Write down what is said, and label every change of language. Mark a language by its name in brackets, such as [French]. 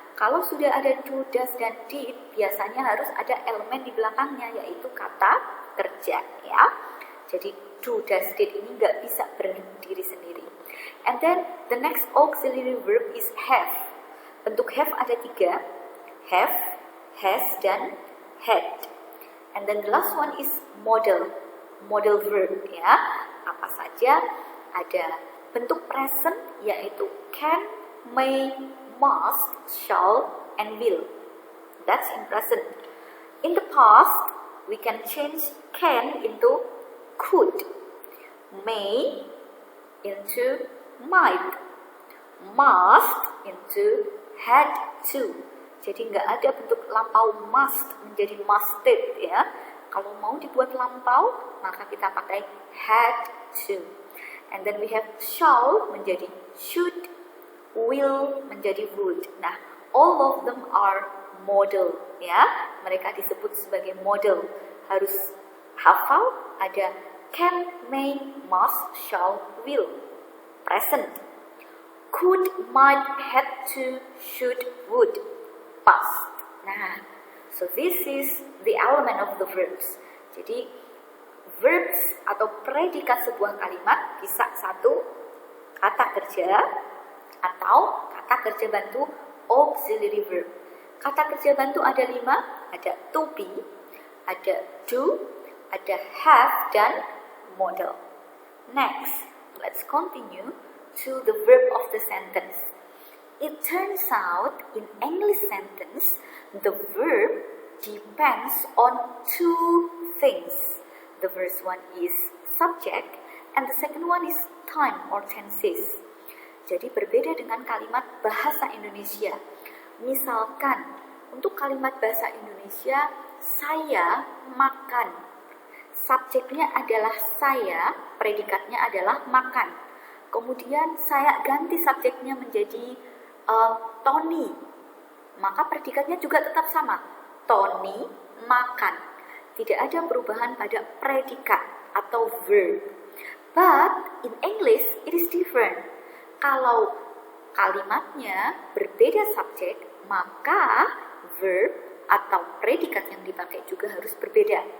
[Indonesian] kalau sudah ada do, does, dan did, biasanya harus ada elemen di belakangnya, yaitu kata kerja, ya. Jadi do, does, did ini nggak bisa berdiri sendiri. [English] And then the next auxiliary verb is have. [Indonesian] Bentuk have ada 3, have, has, dan had. [English] And then the last one is model verb, ya. [Indonesian] Apa saja? Ada bentuk [English] present, [Indonesian] yaitu [English] can, may, must, shall, and will. That's in present. In the past, we can change can into could, may into might, must into had to. [Indonesian] Jadi nggak ada bentuk lampau must menjadi musted, ya. Kalau mau dibuat lampau, maka kita pakai had to. [English] And then we have shall [Indonesian] menjadi [English] should, will menjadi would. Nah, all of them are model, ya. [Indonesian] Mereka disebut sebagai model. Harus hafal, ada can, may, must, shall, will. Present. [English] Could, might, had to, should, would. Past. Nah, so this is the element of the verbs. [Indonesian] Jadi verbs atau predikat sebuah kalimat bisa satu kata kerja atau kata kerja bantu auxiliary verb. Kata kerja bantu ada 5, ada to be, ada do, ada have, dan model. [English] Next, let's continue to the verb of the sentence. It turns out in English sentence, the verb depends on 2 things. The first one is subject and the second one is time or tenses. [Indonesian] Jadi berbeda dengan kalimat bahasa Indonesia. Misalkan untuk kalimat bahasa Indonesia, saya makan. Subjeknya adalah saya, predikatnya adalah makan. Kemudian saya ganti subjeknya menjadi Tony, maka predikatnya juga tetap sama, Tony makan. Tidak ada perubahan pada predikat atau verb. [English] But in English it is different. [Indonesian] Kalau kalimatnya berbeda subjek, maka verb atau predikat yang dipakai juga harus berbeda.